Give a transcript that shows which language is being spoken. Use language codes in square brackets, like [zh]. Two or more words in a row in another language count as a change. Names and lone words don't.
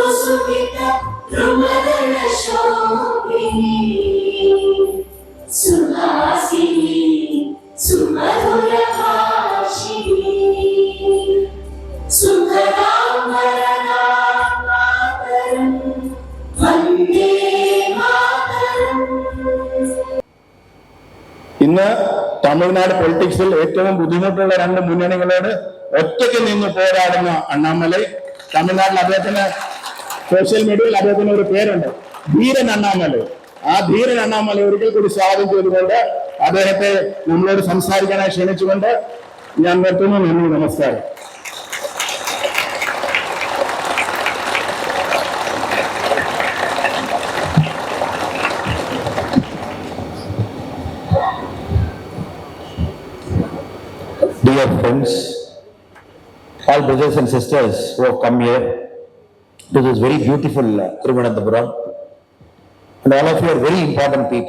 [sa] सुमिता रमदना शोभिनी सुहासिनी सुमधुर भाषिणी सुखरम् वरणम् मातरम् वन्दे मातरम्. [ml] ഇന്ന് തമിഴ്നാട് പൊളിറ്റിക്സിൽ ഏറ്റവും ബുദ്ധിമുട്ടുള്ള രണ്ട് മുന്നണികളോട് ഒറ്റയ്ക്ക് നിന്ന് പോരാടുന്ന അണ്ണാമലൈ. തമിഴ്നാട്ടിൽ അദ്ദേഹത്തിന് [en] social mediaയിൽ [ml] അദ്ദേഹത്തിന് ഒരു പേരുണ്ട്, ധീരൻ അണ്ണാമലൈ. ആ ധീരൻ അണ്ണാമലൈ ഒരിക്കൽ കൂടി സ്വാഗതം ചെയ്തുകൊണ്ട് അദ്ദേഹത്തെ നമ്മളോട് സംസാരിക്കാനായി ക്ഷണിച്ചുകൊണ്ട് ഞാൻ നിർത്തുന്നു. നന്ദി, നമസ്കാരം. [en] Dear friends, all brothers and sisters who have come here to this very beautiful Thiruvananthapuram, and all of you are very important people.